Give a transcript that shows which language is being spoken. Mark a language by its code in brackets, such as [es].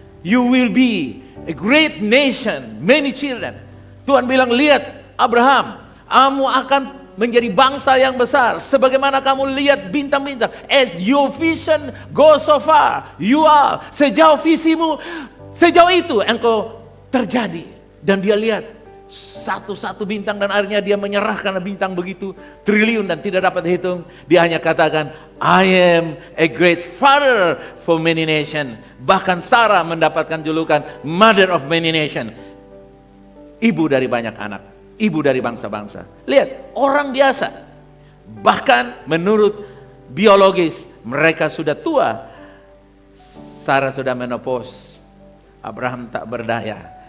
[en] You will be a great nation, many children. [id] Tuhan bilang, lihat Abraham, kamu akan menjadi bangsa yang besar. Sebagaimana kamu lihat bintang-bintang. [en] As your vision goes so far, you are. [id] Sejauh visimu, sejauh itu engkau terjadi. Dan dia lihat satu-satu bintang dan akhirnya dia menyerah karena bintang begitu triliun dan tidak dapat dihitung. [en] Dia hanya katakan, I am a great father for many nation. [id] Bahkan Sarah mendapatkan julukan mother of many nation. Ibu dari banyak anak, ibu dari bangsa-bangsa. Lihat, orang biasa. Bahkan menurut biologis mereka sudah tua. Sarah sudah menopause. Abraham tak berdaya.